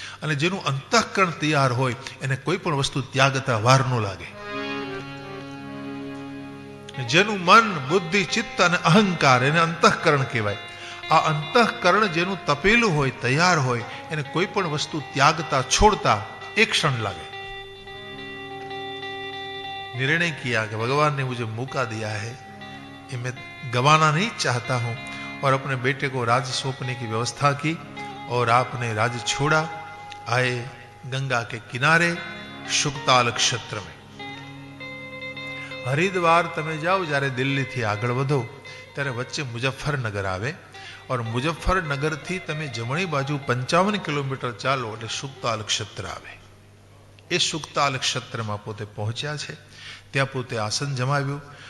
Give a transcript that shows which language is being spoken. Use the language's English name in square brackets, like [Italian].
[Gujarati] અને જેનું અંતઃકરણ તૈયાર હોય એને કોઈ પણ વસ્તુ ત્યાગતા વાર ન લાગે. જેનું મન, બુદ્ધિ, ચિત્ત અને અહંકાર, એને અંતઃકરણ કહેવાય. આ અંતઃકરણ જેનું તપેલું હોય, તૈયાર હોય, એને કોઈ પણ વસ્તુ ત્યાગતા, છોડતા એક ક્ષણ લાગે. [Hindi] निर्णय किया कि भगवान ने मुझे मौका दिया है, ये मैं गंवाना नहीं चाहता हूं. और अपने बेटे को राज सौंपने की व्यवस्था की और आपने राज छोड़ा. आए गंगा के किनारे शुक्ताल क्षेत्र में. [Gujarati] हरिद्वार તમે જાઓ જ્યારે દિલ્હીથી આગળ વધો ત્યારે વચ્ચે મુઝફ્ફરનગર આવે और મુઝફ્ફરનગરથી તમે જમણી બાજુ 55 કિલોમીટર ચાલો એટલે શુક્તાલ ક્ષેત્ર આવે. એ શુક્તાલ ક્ષેત્રમાં પોતે પહોંચ્યા છે. ત્યાં પોતે આસન જમાવ્યું.